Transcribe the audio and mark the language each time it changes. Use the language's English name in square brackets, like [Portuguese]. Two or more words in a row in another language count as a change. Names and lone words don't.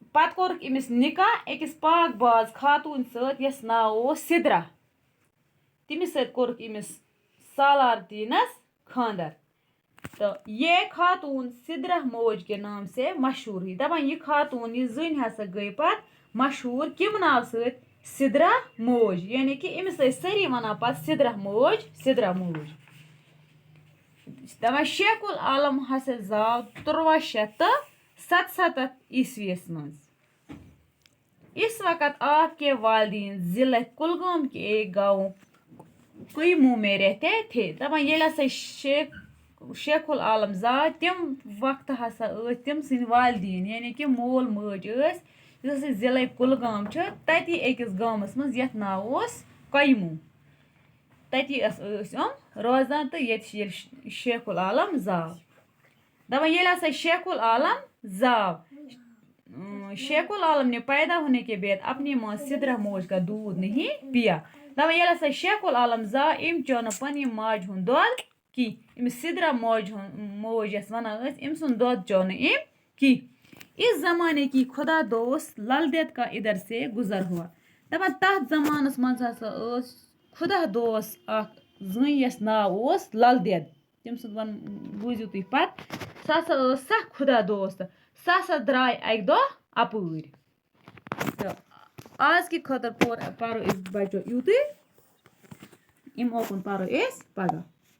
[Kashmiri] پتہٕ کوٚرُکھ أمِس نِکاح أکِس پاک باز خاتوٗن سۭتۍ یَس ناو اوس سِدرا تٔمِس سۭتۍ کوٚرُکھ أمِس سالار دیٖنَس خاندر تہٕ یہ خاتوٗن سِدرا موج [Urdu] کے نام سے مشہوٗر ہوئی [Kashmiri] دَپان یہِ خاتوٗن یہِ زٔنۍ ہسا گٔے پَتہٕ مشہوٗر کَمہِ ناو سۭتۍ سِدرا موج یعنی کہِ أمِس ٲسۍ سٲری وَنان پَتہٕ سِدرا موج سِدرا موج دَپان شیخ العالم ہسا زاو 1377 عیسویَس منٛز [Urdu] اس وقت آپ کے والدین ضلع کُلگام کے ایک گاؤں قیمو میں رہتے تھے [Kashmiri] دَپان ییٚلہِ ہسا شیخ العالم زاو تِم وقتہٕ ہسا ٲسۍ تِم سٕنٛدۍ والدیٖن یعنی کہِ مول موج ٲسۍ یُس ہسا ضلعے کُلگام چھُ تَتی أکِس گامَس منٛز یَتھ ناو اوس قیموٗ تَتی ٲسۍ یِم روزان تہٕ ییٚتہِ چھِ ییٚلہِ شیخ العالم زاو دَپان ییٚلہِ ہسا شیخ العالم زاو شیخ العالم [Urdu] نے پیدا ہونے کے بعد اپنی ماں سدرا موج کا دودھ نہیں پیا [Kashmiri] دَپان ییٚلہِ ہسا شیخ العالم زاو أمۍ چیوٚو نہٕ پنٛنہِ ماجہِ ہُنٛد دۄد کینٛہہ أمِس سدرا موج یۄس وَنان ٲسۍ أمۍ سُنٛد دۄد چیوٚو نہٕ أمۍ کینٛہہ [Urdu] اس زمانے کی خدا دوست لل دید کا ادھر سے گزر ہوا [Kashmiri] دَپان تَتھ زمانَس منٛز ہسا ٲس خدا دوست اکھ زٔنۍ یَس ناو اوس لل دید تٔمۍ سُنٛد بوٗزِو تُہۍ پَتہٕ سۄ ہسا ٲس سکھ خدا دوست سۄ ہسا درٛاے اَکہِ دۄہ اَپٲرۍ تہٕ آز کہِ خٲطرٕ پَرو أسۍ بَچو یُتُے اَمہِ اوکُن پَرو أسۍ پَگاہ